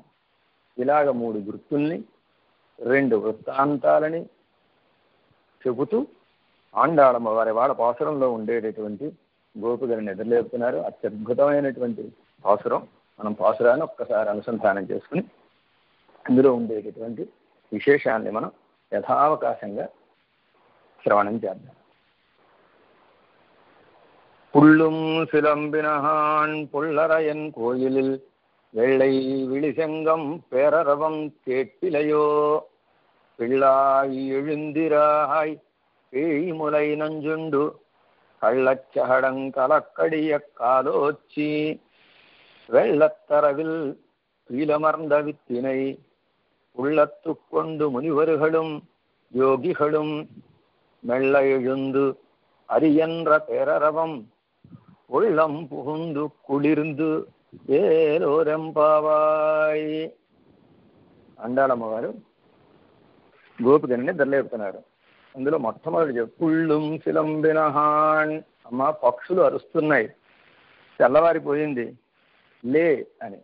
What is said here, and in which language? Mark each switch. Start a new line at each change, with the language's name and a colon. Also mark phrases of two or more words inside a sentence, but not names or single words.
Telugu: ఇలాగ 3 గుర్తుల్ని 2 వృత్తాంతాలని చెబుతూ ఆండాళమ్మ వారి వాళ్ళ పాసురంలో ఉండేటటువంటి గోపికలను నిద్రలేపుతున్నారు. అత్యద్భుతమైనటువంటి పాసురం. మనం పాసురాన్ని ఒక్కసారి అనుసంధానం చేసుకుని అందులో ఉండేటటువంటి విశేషాన్ని మనం యథావకాశంగా శ్రవణం చేద్దాం.
Tamil: புள்ளும் சிலம்பினகான் புள்ளரையன் கோயிலில் வெள்ளை விழிசெங்கம் பேரரவம் கேட்பிலையோ பிள்ளாய் எழுந்திராய் பேய்முலை நஞ்சுண்டு கள்ளச்சகடங்கலக்கடிய காலோச்சி வெள்ளத்தரவில் பீலமர்ந்த வித்தினை உள்ளத்து கொண்டு முனிவர்களும் யோகிகளும் மெல்ல எழுந்து அரியன்ற பேரரவம் உள்ளம் புகுந்து குளிர்ந்து ఏలోరెంపావాయ్.
Telugu: అండాళమ్మ వారు గోపికని నిద్రలేపుతున్నారు. అందులో మొట్టమొదటి
Tamil: புள்ளும் சிலம்பினகான்,
Telugu: అమ్మ పక్షులు అరుస్తున్నాయి, తెల్లవారిపోయింది లే అని.